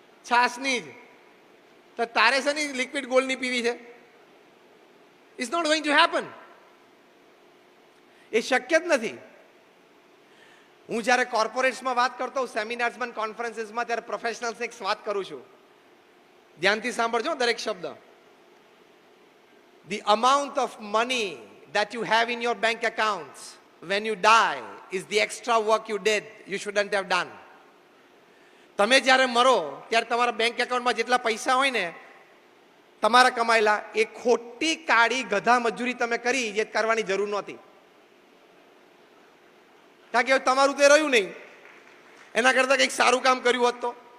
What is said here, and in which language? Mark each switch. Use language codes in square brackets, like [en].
[gu] છાસની જ. તો તારે છે ને લિક્વિડ ગોલ્ડની પીવી છે? [en] It's not going to happen. [gu] એ શક્ય જ નથી. હું જ્યારે કોર્પોરેટ્સમાં વાત કરતો હોઉં, સેમિનાર્સમાં, કોન્ફરન્સીસમાં, ત્યારે પ્રોફેશનલ્સને એક વાત કરું છું. ધ્યાનથી સાંભળજો દરેક શબ્દ. [en] The amount of money that you have in your bank accounts when you die is the extra work you did you shouldn't have done. [gu] તમે જ્યારે મરો ત્યારે તમારા બેંક એકાઉન્ટમાં જેટલા પૈસા હોય ને તમારા કમાયેલા, એ ખોટી કાળી ગધા મજૂરી તમે કરી જે કરવાની જરૂર નહોતી. કારણ કે તમારું તે રહ્યું નહીં, એના કરતાં કંઈક સારું કામ કર્યું હોત તો.